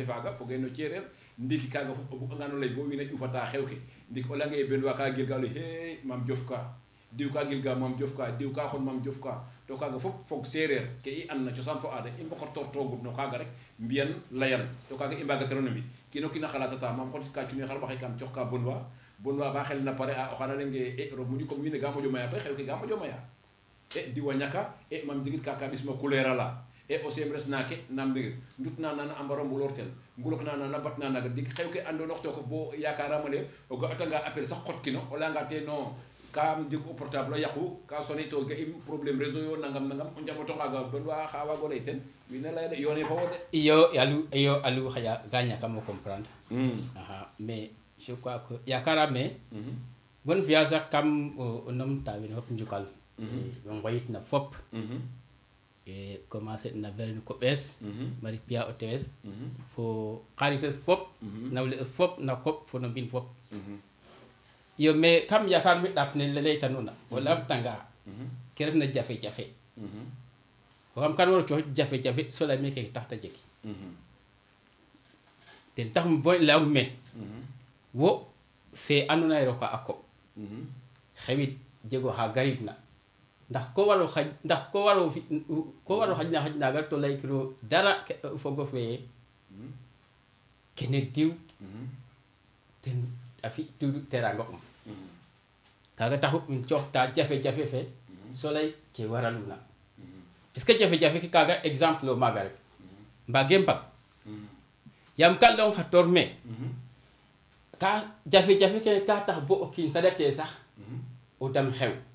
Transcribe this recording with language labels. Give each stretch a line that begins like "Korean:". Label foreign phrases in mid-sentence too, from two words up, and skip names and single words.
Serer: faaga fogee no cereer ndiki kaaga fop o bugangaan o lay bo wiin we ƴufata xew ke ndik o layanga yee ben wa ka gilga lay he Mame Diof ka diw ka gilga Mame Diof ka diw ka xon Mame Diof ka to kaaga fop fog séeréer ke i and na cosaan fo aada i mbokortoor toogut no kaaga rek mbiyan layan to kaaga i mbaagatiro no mbi kiino kiina xalatata mam xotit ka cunni xar ɓaxay kam coox ka bonwa ba xel na pare a o xana lenge e roog moƴu comme wiin we ga moƴo maya koy xew ke ga moƴo maya e diwa ñaka e mam jegit ka ɓisma couleur ala e o semres naake nam ndegir njutna nana a mbaro mbulortel mbulok na nana batna naga dik xew ke andonoox to ko bo yakarama le o ga'atanga appel sax xotkino o layanga te non kam jeg o portable a yaqu ka sone to ga'im
French: problème réseau
Serer: yo nangam o njamoto ngaaga bon wa xa waago lay ten wiin we laya de yoone fo wo de iyo Aliou xaƴa ga ñakamo
French: comprendre mais je crois que
Serer: yakarame bon fiya sax kam o numta wiin fop njukal we ngoyit na fop e commencer na Véronique Koɓes Marie Pierre o tees fo xarites fop nawle fop na koɓ fo no mbin fop iyo mais kam yakar mi ɗaap ne leytanuna o lamtanga ke refna jafe-jafe o xam kan waro coox jafe-jafe so lay me keke tax ta jeg ten tax bo leyong me wo fe andoona yee roka a koɓ xewit jego xa garit na ndax ko waro xaj na xaj naga to lay kiro dara fogo fe kene diw ten a fi tudu teranga kaga taxu in coxta jafe-jafe fe so lay ke waraluna puisque jafe-jafe ke kaga exemple o maga rek mbage mbag yam ka leyong xa tor me ka jafe-jafe ke ka tax bo o kiin sadate sax o dam xew